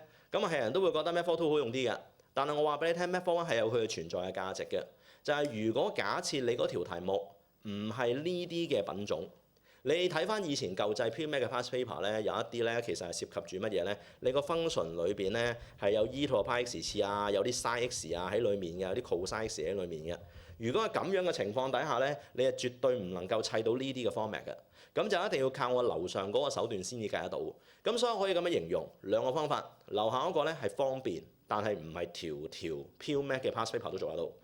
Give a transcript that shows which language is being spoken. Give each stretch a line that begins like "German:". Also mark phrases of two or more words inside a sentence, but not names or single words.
Cantonese: 咁啊係人都會覺得
English: method two
Cantonese: 好用啲嘅，但係我話俾你聽
English: method one
Cantonese: 係有佢嘅存在嘅價值嘅，就係如果假設你嗰條題目唔係呢啲嘅品種。你睇翻以前舊制 Pre-Med 嘅
English: past paper
Cantonese: 咧，有一啲咧其實係涉及住乜嘢咧？你個 function 裏邊咧係有
English: e to the pi x
Cantonese: 次啊，有啲 sin x 啊喺裡面嘅，有啲 cos x 喺裡面嘅。如果係咁樣嘅情況底下咧，你係絕對唔能夠砌到呢啲嘅 format 嘅。咁就一定要靠我樓上嗰個手段先至計得到。咁所以可以咁樣形容兩個方法，樓下嗰個咧係方便，但係唔係條條 Pre-Med 嘅
English: past paper
Cantonese: 都做得到。